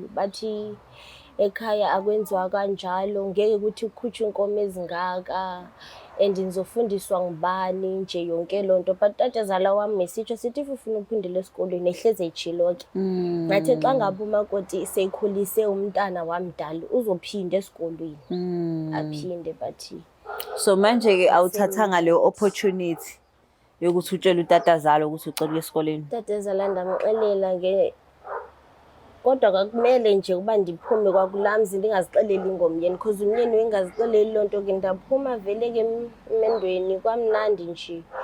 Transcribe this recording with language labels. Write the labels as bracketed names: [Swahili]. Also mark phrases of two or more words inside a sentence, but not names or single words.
[Xhosa] Bathi ekhaya akwenziwa kanjalo, ngeke kuthi kukhutshwe iinkomo ezingaka and ndizofundiswa ngubani nje yonke loo nto. But tatazala wam mesitsho sithi if ufuna uphindela esikolweni ehleze etshilo ke. Ngathi xa ngaba umakoti seyikhulise umntana wamdala uzophinda esikolweni. Aphinde bathi. [Zulu] So manje-ke awuthathanga leyo opportunity yokuthi utshele utatazala ukuthi ucela ukuya esikoleni? [Xhosa] Tatazala ndamxelela kodwa kwakumele nje uba ndiphume kwakulamzi ndingazixeleli ngomyeni because umyeni wengazixeleli loo nto ke ndaphuma vele ke emendweni kwamnandi nje.